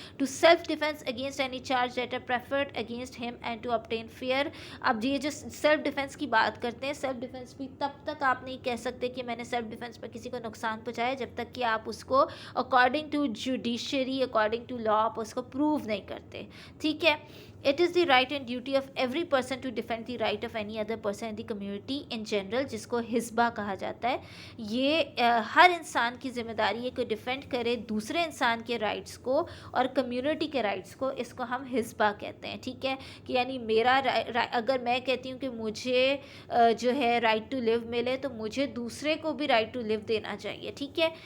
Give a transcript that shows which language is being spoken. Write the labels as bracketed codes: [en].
[en] To self defence against any charge that are preferred against him and to obtain fair. [ur] اب یہ جو self defence کی بات کرتے ہیں، سیلف ڈیفینس بھی تب تک آپ نہیں کہہ سکتے کہ میں نے سیلف ڈیفینس پر کسی کو نقصان پہنچایا جب تک کہ آپ اس کو according to judiciary, according to لا آپ اس کو پروو نہیں کرتے. ٹھیک ہے. [en] It is the right and duty of every person to defend the right of any other person in the community in general، [ur] جس کو حسبہ کہا جاتا ہے. یہ ہر انسان کی ذمہ داری ہے کہ ڈیفینڈ کرے دوسرے انسان کے رائٹس کو اور کمیونٹی کے رائٹس کو. اس کو ہم حسبہ کہتے ہیں. ٹھیک ہے. کہ یعنی میرا اگر میں کہتی ہوں کہ مجھے جو ہے رائٹ ٹو لیو ملے، تو مجھے دوسرے کو بھی رائٹ ٹو لیو دینا چاہیے. ٹھیک ہے.